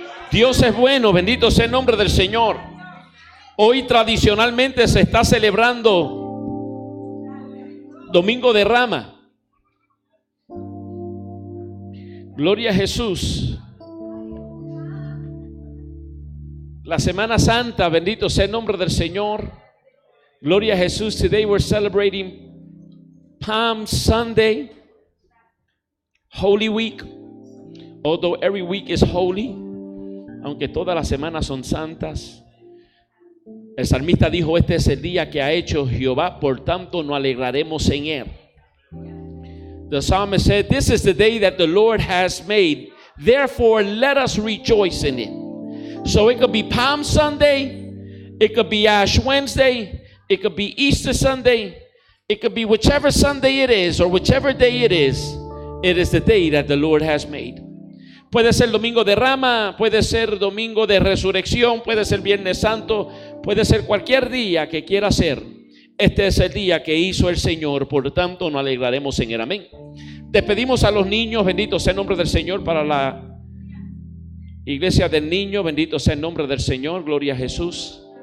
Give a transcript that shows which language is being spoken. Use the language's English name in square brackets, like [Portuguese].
[Spanish] Dios es bueno, bendito sea el nombre del Señor. Hoy tradicionalmente se está celebrando Domingo de Rama. Gloria a Jesús. La Semana Santa, bendito sea el nombre del Señor. Gloria a Jesús. [English] Today we're celebrating Palm Sunday, Holy Week. Although every week is holy, [Spanish] aunque todas las semanas son santas. El salmista dijo: este es el día que ha hecho Jehová, por tanto nos alegraremos en él. [English] The psalmist said, this is the day that the Lord has made, therefore let us rejoice in it. So it could be Palm Sunday, it could be Ash Wednesday, it could be Easter Sunday, it could be whichever Sunday it is, or whichever day it is the day that the Lord has made. [Spanish] Puede ser Domingo de Rama, puede ser Domingo de Resurrección, puede ser Viernes Santo, puede ser cualquier día que quiera ser. Este es el día que hizo el Señor, por tanto nos alegraremos en él. Amén. Despedimos a los niños, bendito sea el nombre del Señor, para la Iglesia del Niño, bendito sea el nombre del Señor, gloria a Jesús.